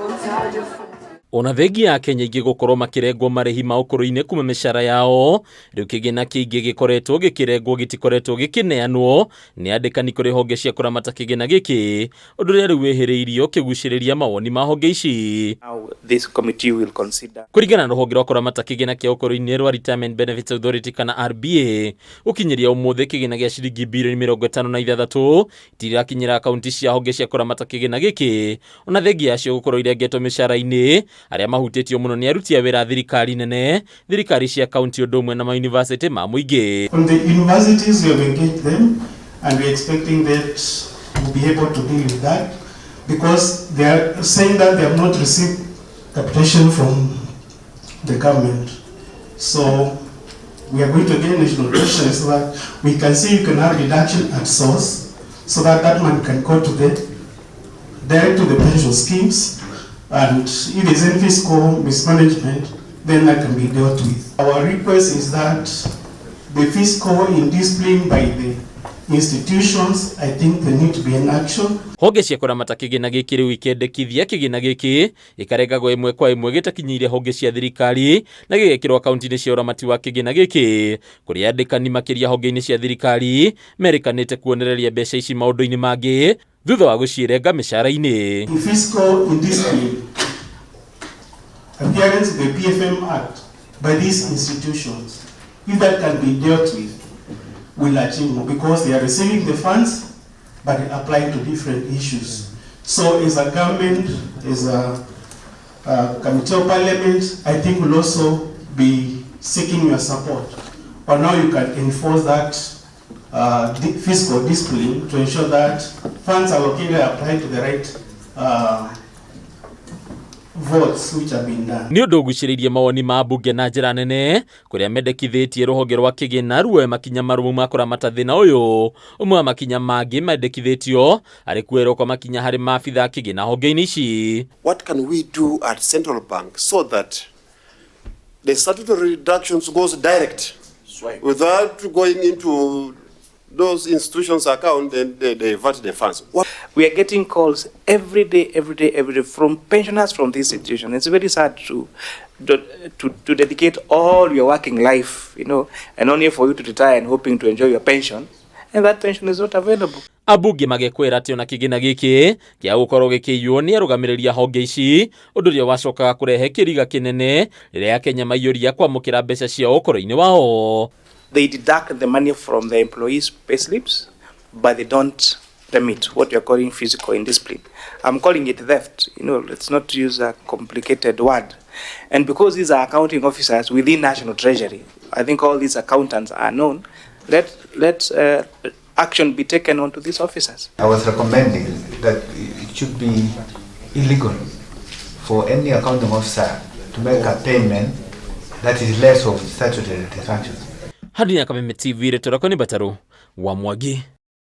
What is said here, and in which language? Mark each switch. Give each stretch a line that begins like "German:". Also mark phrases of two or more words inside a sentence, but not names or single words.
Kikuyu: Ona thengia ya Kenya ingĩ gukorwo makirengwo Marihi Ma Ukuruini kuma mĩcara yao, riu kigina kĩingĩ gĩkoretwo gĩkĩrengwo gĩtikoretwo gĩkĩneanwo nĩ andĩkani kũrĩ honge cia kũramata kigina gĩkĩ, ũndũ ũrĩa rĩu wĩhĩrĩirio kĩgucĩrĩria mawoni ma honge ici.
English: This committee will consider.
Kikuyu: Kũringana na rũhonge rwa kũramata kigina kĩa Ukuruini rwa Retirement Benefits Authority kana RBA, ũkinyĩria ũmũthĩ kigina gĩa ciringi mbirioni mirongo itano na ithathatu itirakinyĩra akaunti cia honge cia kũramata kigina gĩkĩ, ona thengia yacio gũkorwo irengetwo micaraini aria mahutĩtio mũno nĩ aruti a wĩra thirikari nene, thirikari cia kaunti ũndũ ũmwe na mauniversity ma mũingĩ.
English: From the universities we have engaged them and we are expecting that we'll be able to deal with that because they are saying that they have not received capitation from the government. So we are going to get national pressure so that we can see you can have reduction at source so that that money can go to direct to the pension schemes. And if there's any fiscal mismanagement, then that can be dealt with. Our request is that the fiscal indiscipline by the institutions, I think there need to be an action.
Kikuyu: Honge cia kũramata kigina gĩkĩ rĩu ikendekithia kigina gĩkĩ ikarengagwo ĩmwe kwa ĩmwe gĩtakinyĩire honge cia thirikari na gĩgekĩrwo akaunti-inĩ cia ũramati wa kigina gĩkĩ, kũrĩa andĩkani makĩria honge-inĩ cia thirikari merĩkanĩte kuonereria mbeca ici maũndũ-inĩ mangĩ thutha wa gũcirenga mĩcara-inĩ.
English: Fiscal indiscipline, appearance of the PFM Act by these institutions, if that can be dealt with, will achieve more because they are receiving the funds but applying to different issues. So as a government, as a committee of parliament, I think we'll also be seeking your support. But now you can enforce that fiscal discipline to ensure that funds allocated are applied to the right votes which have been done.
Kikuyu: Nĩ ũndũ ũgucĩrĩirie mawoni ma mbunge na njĩra nene kũrĩa mendekithĩtie rũhonge rwa kigina ruoe makinya marũmu ma kũramata thĩna ũyũ. Ũmwe wa makinya mangĩ mendekithĩtio arĩ kuerwo kwa makinya harĩ maabitha kigina honge-inĩ ici.
English: What can we do at central bank so that the statutory reductions goes direct without going into those institutions' account and they divert the funds? We are getting calls every day from pensioners from this institution. It's very sad to dedicate all your working life, and only for you to retire and hoping to enjoy your pension, and that pension is not available.
Kikuyu: Ambunge magekwĩra atĩ ona kigina gĩkĩ kĩa gũkorwo gĩkĩiywo nĩ arũgamĩrĩria honge ici, ũndũ ũrĩa wacokaga kũrehe kĩriga kĩnene rĩrĩa Akenya maiyũria kwamũkĩra mbeca ciao ũkũrũ-inĩ wao.
English: They deduct the money from the employees' payslips, but they don't remit what we are calling physical indiscipline. I'm calling it theft. Let's not use a complicated word. And because these are accounting officers within National Treasury, I think all these accountants are known. Let action be taken onto these officers. I was recommending that it should be illegal for any accounting officer to make a payment that is less of statutory transactions.
Kikuyu: Hadi Nyakame TV retora kwa ni Bataru wa Mwangi.